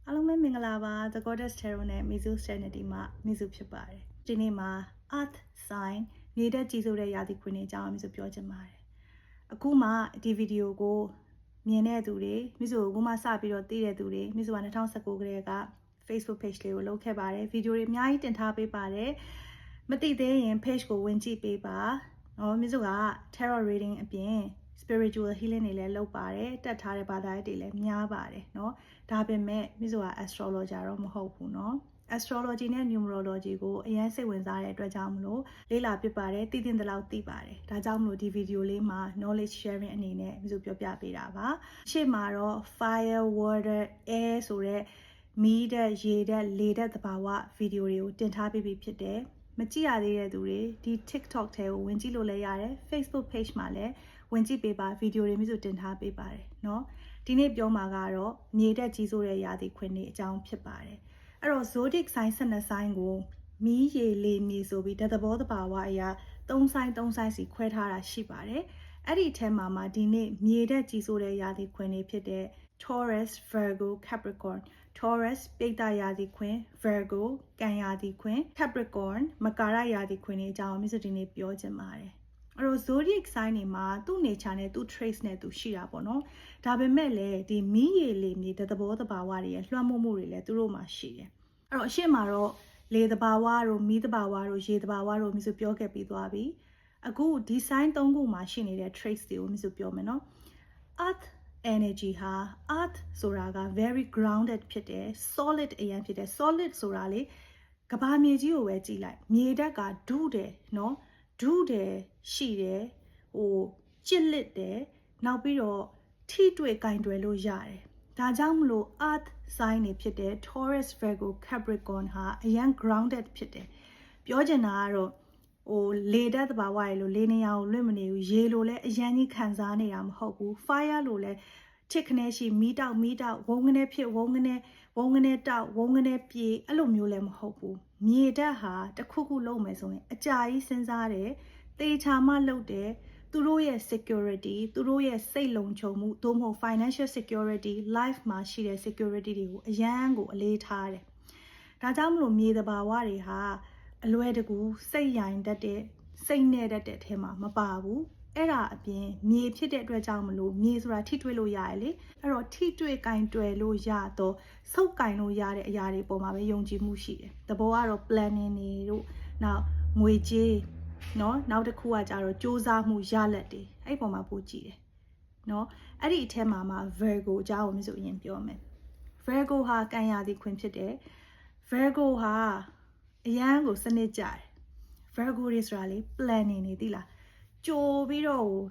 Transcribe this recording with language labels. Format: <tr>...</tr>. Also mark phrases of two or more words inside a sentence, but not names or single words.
<my>ပဲမင်္ဂလာပါ The Goddess Tarot နဲ့ Mizu Sanity မှာ Mizu ဖြစ်ပါတယ်ဒီနေ့မှာ</my> <en>Earth Sign</en> <my>မြေတက်ကြီးစိုးတဲ့ရာသီခွင်တွေအကြောင်း Mizu ပြောချင်ပါတယ်အခုမှဒီဗီဒီယိုကိုမြင်တဲ့သူတွေ Mizu ကိုအခုမှစပြီးတော့သိတဲ့သူတွေ Mizu က2019ကတည်းက Facebook page လေးကိုလုပ်ခဲ့ပါတယ်ဗီဒီယိုတွေအများကြီးတင်ထားပေးပါတယ်မသိသေး ရင် page ကိုဝင်ကြည့်ပေးပါနော် Mizu က</my> <en>Tarot Reading</en> <my>အပြင်</my> <en>spiritual healing</en> <my>တွေလည်းလုပ်ပါတယ်တက်ထားတဲ့ဘာသာရေးတွေလည်းများပါတယ်เนาะဒါပေမဲ့ Mizu က astrologer တော့မဟုတ်ဘူးเนาะ astrology နဲ့ numerology ကိုအရင်စိတ်ဝင်စားတဲ့အတွက်ကြောင့်မလို့လေ့လာပြပါတယ်သိတဲ့လောက်သိပါတယ်ဒါကြောင့်မလို့ဒီဗီဒီယိုလေးမှာ</my> <en>knowledge sharing</en> <my>အနေနဲ့ Mizu ပြောပြပေးတာပါရှေ့မှာတော့</my> <en>fire water air</en> <my>ဆိုတဲ့မီးတဲ့ရေတဲ့လေတဲ့သဘာဝဗီဒီယို တွေကိုတင်ထားပေးပြီးဖြစ်တယ်မကြည့်ရသေးတဲ့သူတွေဒီ TikTok ထဲကိုဝင်ကြည့်လို့လည်းရတယ် Facebook page မှာလည်းဝင်ကြည့်ပေးပါဗီဒီယိုတွေမျိုးတင် ထားပေးပါတယ်เนาะဒီနေ့ပြောမှာကတော့မြေတက်ကြီးစိုးတဲ့ရာသီခွင်တွေအကြောင်းဖြစ်ပါတယ်အဲ့တော့</my> <en>zodiac sign</en> <my>12 sign ကိုမီးရေလေမြေဆိုပြီးသဘောတဘာဝအရာ3 sign စီခွဲထားတာရှိပါတယ်အဲ့ဒီထဲမှာဒီနေ့မြေတက်ကြီးစိုးတဲ့ရာသီခွင်တွေဖြစ်တဲ့ Taurus Virgo Capricorn Taurus ပိဿရာသီခွင် Virgo ကန်ရာသီခွင် Capricorn မကာရရာသီခွင်တွေအကြောင်း Mizu ဒီနေ့ပြောချင်ပါတယ်အဲ့ တော့</my> <en>zodiac sign</en> <my>တွေမှာသူ့ nature နဲ့သူ့ trace နဲ့သူရှိတာပေါ့နော်ဒါပေမဲ့လည်းဒီမီးရေလေမြေသဘောတဘာဝတွေရဲ့လွှမ်းမိုးမှုတွေလည်းသူတို့မှာရှိတယ်အဲ့တော့အရှင်းမှာတော့လေတဘာဝတို့မီးတဘာဝတို့ရေတဘာဝတို့ Mizu ပြောခဲ့ပြီးသွားပြီအခုဒီ sign 3ခုမှာရှိနေတဲ့ trace တွေကို Mizu ပြောမယ်နော်</my> <en>earth energy</en> <my>ဟာ earth ဆိုတာက</my> <en>very grounded</en> <my>ဖြစ်တယ် solid အရင်ဖြစ်တယ် solid ဆိုတာလေကဘာမြေ ကြီးကိုပဲကြည့်လိုက်မြေဓာတ်ကဒုတယ်နော်ဒုတယ်ရှိတယ်ကြစ်လက်တယ်နောက်ပြီးတော့ထိတွေ့ကင်တွယ်လို့ရတယ်ဒါကြောင့်မလို့</my> <en>earth sign</en> <my>တွေဖြစ်တဲ့ Taurus Virgo Capricorn ဟာအရင် grounded ဖြစ်တယ်ပြောချင်တာကတော့လေဓာတ်သဘာဝရေလို့လေနေရာကိုလွတ်မနေဘူးရေလို့လည်းအရင်ကြီးခံ စားနေတာမဟုတ်ဘူး fire လို့လည်းချစ်ခနဲရှိမီးတောက်ဝုန်းကနေဖြစ်ဝုန်းကနေတောက်ဝုန်းကနေပြေအဲ့လိုမျိုးလည်းမဟုတ်ဘူးမြေဓာတ်ဟာတစ်ခုခုလုပ်မယ်ဆိုရင်အကြာကြီးစဉ်းစားတယ်တေချာမှလုပ်တယ် သူတို့ရဲ့ security သူတို့ရဲ့စိတ်လုံခြုံမှုသို့မဟုတ်</my> <en>financial security life</en> <my>မှာရှိတဲ့ security တွေကိုအရန်ကိုအလေးထားတယ်ဒါကြောင့်မလို့မြေသဘာဝတွေဟာအလွယ် တကူစိတ်ရိုင်တတ်တဲ့စိတ်နဲ့တတ်တဲ့အထဲမှာမပါဘူးအဲ့ဒါအပြင်မြေဖြစ်တဲ့အတွက်ကြောင့်မလို့မြေဆိုတာထိတွေ့ လို့ရတယ်လေအဲ့တော့ထိတွေ့ကင်တွယ်လို့ရတော့စုပ်ကင်လို့ရတဲ့အရာတွေပေါ်မှာပဲယုံကြည်မှုရှိတယ်သဘောကတော့ planning တွေတို့နောက်ငွေကြေးနော်နောက်တစ်ခုကကြတော့စူးစမ်းမှုရလက်တွေအဲ့ပေါ်မှာပို့ကြည့်တယ်နော်အဲ့ဒီအထက်မှာ Virgo အကြောင်းကိုMizuအရင်ပြောမယ် Virgo ဟာကန်ရာသီခွင်ဖြစ်တယ် Virgo ဟာအရန်ကိုစနစ်ကြတယ် Virgo တွေဆိုတာလေ planning နေသိလားကြိုပြီးတော့</my>